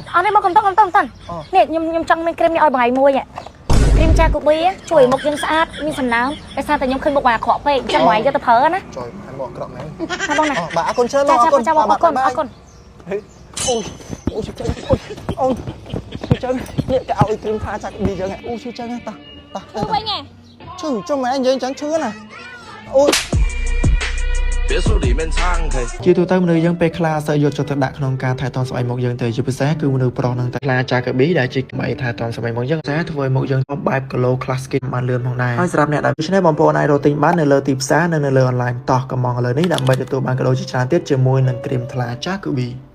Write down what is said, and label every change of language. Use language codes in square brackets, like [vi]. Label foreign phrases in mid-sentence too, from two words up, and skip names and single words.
[km] អត់ទេបងកំតនេះខ្ញុំចង់មានគ្រីមនេះឲ្យបងឯងមួយគ្រីមចាកូប៊ីជួយមុខយើងស្អាតមានសំណើមដោយសារតែខ្ញុំឃើញមុខបងអាក្រក់ពេកចាំបងឯងយកទៅប្រើណា ជួយឲ្យមកអាក្រក់ហ្នឹង ណាបងណា បាទអរគុណច្រើនបងអរគុណអូយជួយចឹងនេះគេឲ្យគ្រីមថាចាក់ឌីចឹងអូជួយចឹងតោះ ទៅវិញហ៎ ជួយម៉ែយើងចឹងឈឺណាអូយ [zh] 别墅里面唱可以 [km] ជាទូទៅមនុស្សយើងពេលខ្លះសើយកចិត្តទុកដាក់ក្នុងការថែទាំស្បែកមុខយើងទៅជាពិសេសគឺមនុស្សប្រុសនឹងតែខ្លាចាកាប៊ីដែលជាថ្មីថែទាំស្បែកមុខយើងតែធ្វើឲ្យមុខយើងបែប [en] glow class skin [km] បានលឿនផងដែរហើយសម្រាប់អ្នកដែលដូច្នេះបងប្អូនអាចរកទិញបាននៅលើទីផ្សារនិងនៅលើ online តោះកំងឥឡូវនេះដើម្បីទទួលបានកាដូជាច្រើនទៀតជាមួយនឹងគ្រីមថ្លាចាកាប៊ី